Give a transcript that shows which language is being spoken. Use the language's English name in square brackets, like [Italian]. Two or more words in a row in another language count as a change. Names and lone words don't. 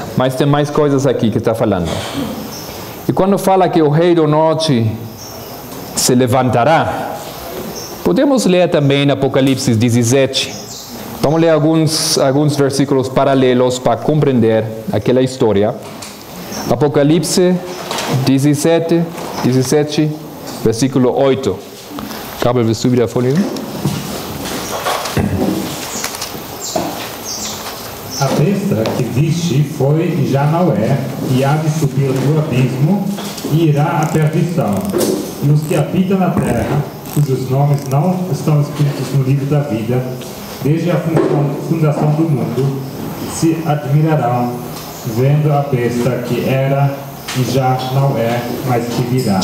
[Portuguese] Mas tem mais coisas aqui que está falando. E quando fala que o rei do norte se levantará, podemos ler também Apocalipse 17. Vamos ler alguns versículos paralelos para compreender aquela história. Apocalipse 17, versículo 8. [German] Gabriel, willst du wieder vorlesen? [Portuguese] A besta que viste foi e já não é, e há de subir do abismo, e irá à perdição. E os que habitam na terra, cujos nomes não estão escritos no livro da vida, desde a fundação do mundo, se admirarão, vendo a besta que era e já não é, mas que virá.